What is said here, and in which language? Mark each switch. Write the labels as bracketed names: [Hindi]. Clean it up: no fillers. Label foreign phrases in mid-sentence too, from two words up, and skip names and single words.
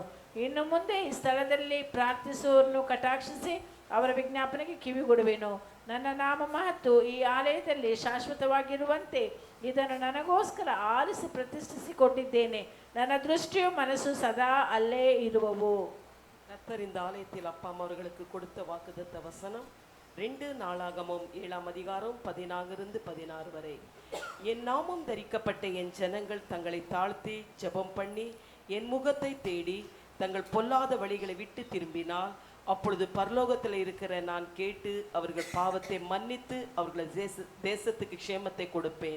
[Kannada] ಇನ್ನು ಮುಂದೆ ಈ ಸ್ಥಳದಲ್ಲಿ ಪ್ರಾರ್ಥಿಸುವವರನ್ನು ಕಟಾಕ್ಷಿಸಿ ಅವರ ವಿಜ್ಞಾಪನೆಗೆ ಕಿವಿಗೊಡುವೆನು. ನನ್ನ ನಾಮ ಮಹತ್ತು ಈ ಆಲಯದಲ್ಲಿ ಶಾಶ್ವತವಾಗಿರುವಂತೆ ಇದನ್ನು ನನಗೋಸ್ಕರ ಆರಿಸಿ ಪ್ರತಿಷ್ಠಿಸಿಕೊಂಡಿದ್ದೇನೆ. ನನ್ನ ದೃಷ್ಟಿಯು ಮನಸ್ಸು ಸದಾ ಅಲ್ಲೇ ಇರುವವು. [Tamil] கர்த்தர் இந்த ஆலயத்தில் அப்பா அம்மா அவர்களுக்கு கொடுத்த வாக்குத்தத்த வசனம் 2 நாளாகமம் 7ஆம் அதிகாரம் 14-16 வரை. என் நாமம் தரிக்கப்பட்ட என் ஜனங்கள் தங்களை தாழ்த்தி ஜெபம் பண்ணி என் முகத்தை தேடி தங்கள் பொல்லாத வழிகளை விட்டு திரும்பினால் அப்பொழுது பரலோகத்தில் இருக்கிற நான் கேட்டு அவர்கள் பாவத்தை மன்னித்து அவர்கள் தேசத்துக்கு க்ஷேமத்தை கொடுப்பேன்.